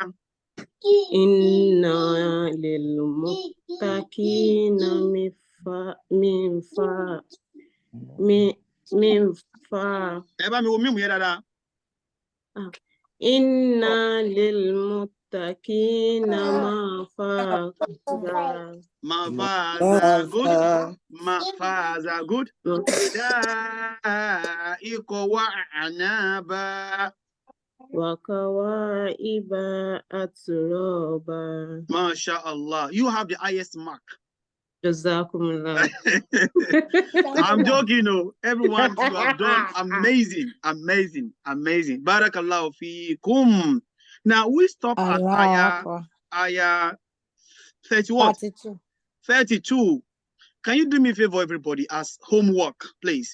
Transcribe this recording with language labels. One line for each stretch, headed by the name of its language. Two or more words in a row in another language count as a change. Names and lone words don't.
Arabic: إن للمتقين إن للمتقين مفازا.
English: Mafaza good.
Arabic: حدائق وأعنابا. وكواعب أترابا. MashaAllah.
English: You have the highest mark.
Arabic: جزاكم الله.
English: I'm joking, no. Everyone, you have done amazing.
Arabic: بارك الله فيكم.
English: Now we stop at ayah 31. 32. Can you do me a favor, everybody, as homework, please?